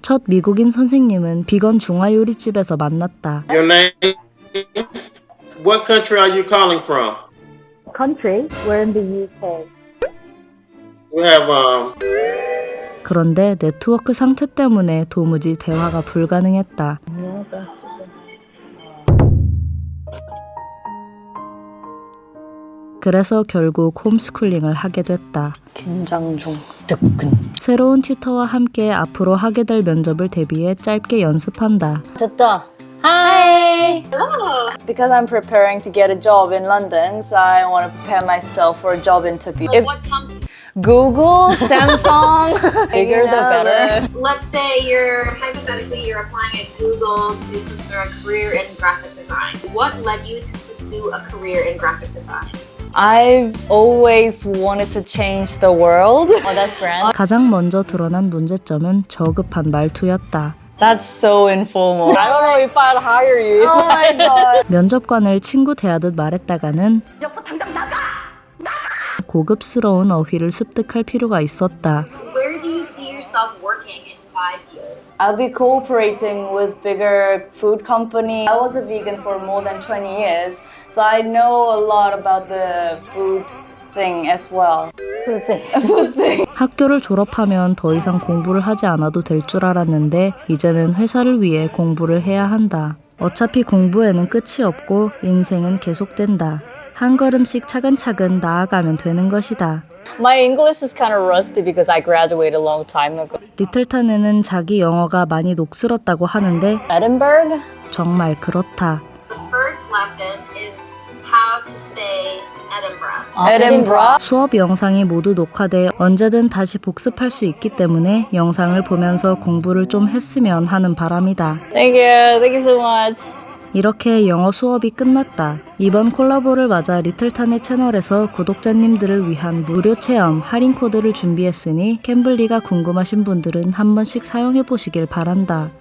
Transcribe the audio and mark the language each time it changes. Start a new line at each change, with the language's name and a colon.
Korean: 첫 미국인 선생님은 비건 중화요리집에서 만났다.
English: Your name? What country are you calling from? Country, we're in the UK. We have
Korean: 그런데 네트워크 상태 때문에 도무지 대화가 불가능했다. 그래서 결국 홈스쿨링을 하게 됐다. 긴장 중. 뜨끈. 새로운 튜터와 함께 앞으로 하게 될 면접을 대비해 짧게 연습한다. 됐다.
English: Hi! Because I'm preparing to get a job in London, so I want to prepare myself for a job interview. If What company? Google, Samsung, bigger the better. Let's say you're applying at Google to pursue a career in graphic design. What led you to pursue a career in graphic design? I've always wanted to change the world. Oh, that's grand.
Korean: 가장 먼저 드러난 문제점은 저급한 말투였다.
English: That's so informal. I don't know if I'd hire you. Oh my god.
Korean: 면접관을 친구 대하듯 말했다가는 고급스러운 어휘를 습득할 필요가 있었다.
English: Where do you see yourself working in 5 years? I'll be cooperating with bigger food company. I was a vegan for more than 20 years, so I know a lot about the food thing as well. Food thing. Food thing.
Korean: 학교를 졸업하면 더 이상 공부를 하지 않아도 될 줄 알았는데 이제는 회사를 위해 공부를 해야 한다. 어차피 공부에는 끝이 없고 인생은 계속된다. 한 걸음씩 차근차근 나아가면 되는 것이다.
English: My English is kind of rusty because I graduated a long time ago.
Korean: 리틀타네는 자기 영어가 많이 녹슬었다고 하는데
English: Edinburgh?
Korean: 정말 그렇다.
English: The first lesson is how to say Edinburgh. Edinburgh?
Korean: 수업 영상이 모두 녹화돼 언제든 다시 복습할 수 있기 때문에 영상을 보면서 공부를 좀 했으면 하는 바람이다.
English: Thank you so much.
Korean: 이렇게 영어 수업이 끝났다. 이번 콜라보를 맞아 리틀타네 채널에서 구독자님들을 위한 무료 체험 할인 코드를 준비했으니 캠블리가 궁금하신 분들은 한 번씩 사용해 보시길 바란다.